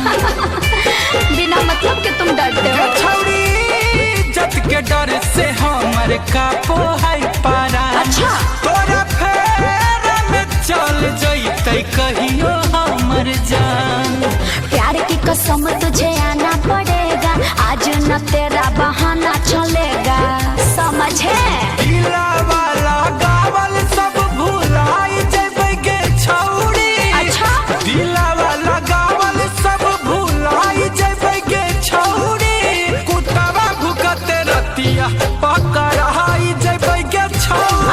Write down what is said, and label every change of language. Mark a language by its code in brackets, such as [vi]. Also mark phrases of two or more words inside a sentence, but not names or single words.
[hi] बिना मतलब के तुम डरते हो। [anp] छौरी जत के डर से हमर कापो है परान। [hi] अच्छा। [anp] तोरा फेरा में चल जैते कहियो हमर जान। [hi] प्यार की कसम तुझे आना पड़ेगा। आज न तेरा बहाना चलेगा, समझे? [anp] दिला वाला गावल सब भुलाई जेबे गे छौरी। [hi] अच्छा। [anp] दिला वाला गावल सब भुलाई जेबे गे छौरी। कुटावा भुकते रतिया पकड़ाई जेबे गे छौरी।